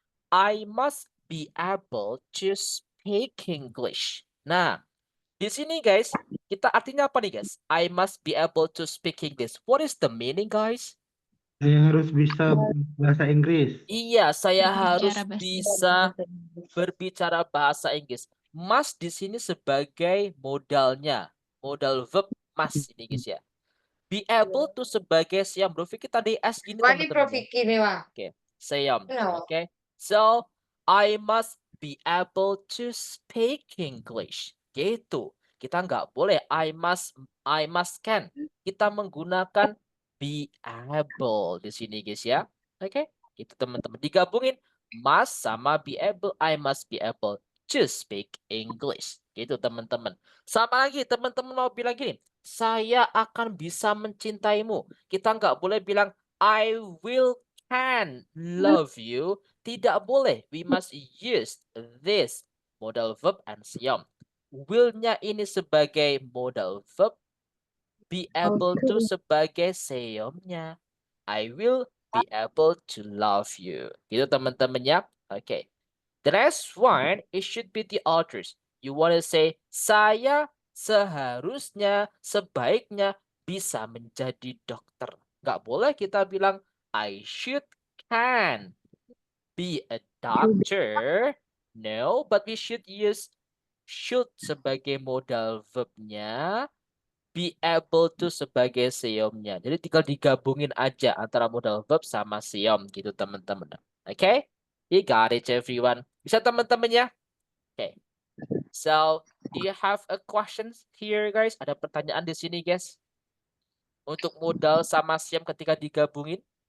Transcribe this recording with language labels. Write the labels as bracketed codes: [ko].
[en] I must be able to speak English. [id] Nah, di sini guys, kita artinya apa nih guys? [en] I must be able to speak English. What is the meaning guys? [id] Saya harus bisa bahasa Inggris. Iya, saya harus Berbicara bahasa bisa berbicara bahasa Inggris. Must di sini sebagai modalnya, modal verb must ini guys ya. Be able to sebagai siam. Bro Vicky tadi S gini teman-teman ya. Oke, siam. Oke. [en] So, I must be able to speak English. [id] Gitu. Kita nggak boleh [en] I must can. [id] Kita menggunakan be able di sini guys ya. Oke. Itu teman-teman digabungin must sama be able. [en] I must be able to speak English. [id] Gitu teman-teman. Sama lagi teman-teman mau bilang gini, saya akan bisa mencintaimu. Kita nggak boleh bilang [en] I will can love you. [id] Tidak boleh. [en] We must use this modal verb and siom. [id] Will-nya ini sebagai modal verb. Be able to sebagai siomnya. [en] I will be able to love you. [id] Gitu teman-teman ya. [en] Oke. The next one, it should be the others. You want to say, [id] saya seharusnya, sebaiknya bisa menjadi dokter. Nggak boleh kita bilang, [en] I should can be a doctor. No, but we should use should [id] sebagai modal verbnya, [en] be able to sebagai siomnya. [id] Jadi tinggal digabungin aja antara modal verb sama siom gitu teman-teman. Oke? [en] You got it everyone. [id] Bisa teman-teman ya? [en] Oke. So, do you have a questions here guys? [id] Ada pertanyaan di sini guys? Untuk modal sama siom ketika digabungin?